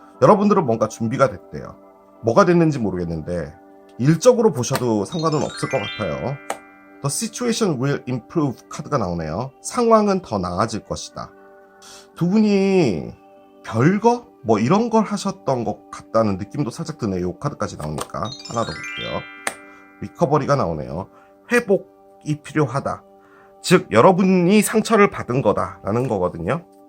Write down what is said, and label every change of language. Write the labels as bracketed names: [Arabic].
[Korean] 여러분들은 뭔가 준비가 됐대요. 뭐가 됐는지 모르겠는데 일적으로 보셔도 상관은 없을 것 같아요. [English] The situation will improve [Korean] 카드가 나오네요. 상황은 더 나아질 것이다. 두 분이 별거? 이런 걸 하셨던 것 같다는 느낌도 살짝 드네요. 이 카드까지 나오니까. 하나 더 볼게요. 리커버리가 나오네요. 회복이 필요하다. 즉 여러분이 상처를 받은 거다라는 거거든요.